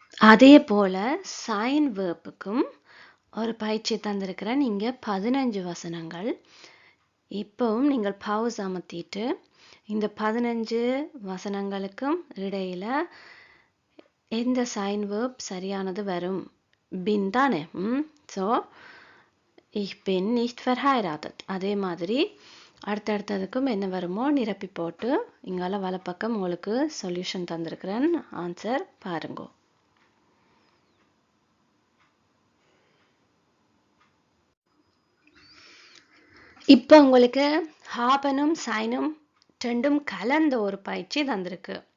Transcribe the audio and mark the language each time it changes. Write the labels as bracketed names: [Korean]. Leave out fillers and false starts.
[Tamil] அதே போல் சைன் வேர்புக்கும் ஒரு பயிற்சி தந்திருக்கிறேன். நீங்கள் 15 வசனங்கள் இப்போவும் நீங்கள் பவுஸ் அமர்த்திட்டு இந்த 15 வசனங்களுக்கும் இடையில எந்த சைன் வேர்ப் சரியானது வரும். பின் தானே. [German] ஸோ ich bin nicht verheiratet. [Tamil] அதே மாதிரி அடுத்தடுத்ததுக்கும் என்ன வருமோ நிரப்பி போட்டு இங்கால வலப்பக்கம் உங்களுக்கு சொல்யூஷன் தந்திருக்கிறேன். ஆன்சர் பாருங்க. இப்போ உங்களுக்கு ஹாபனும் சைனும் ரெண்டும் கலந்த ஒரு பயிற்சி தந்திருக்கு.